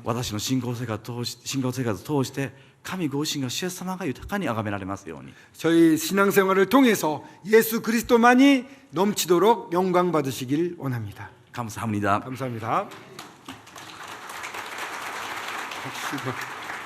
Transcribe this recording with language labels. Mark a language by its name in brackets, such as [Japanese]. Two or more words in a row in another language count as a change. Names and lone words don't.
[Japanese] 私の信仰生活を通して神ご自身が主イエス様が豊かに崇められますように。 [Korean] 저희 신앙생활을 통해서 예수 그리스도만이 넘치도록 영광 받으시길 원합니다. 감사합니다. 감사합니다. 박수가.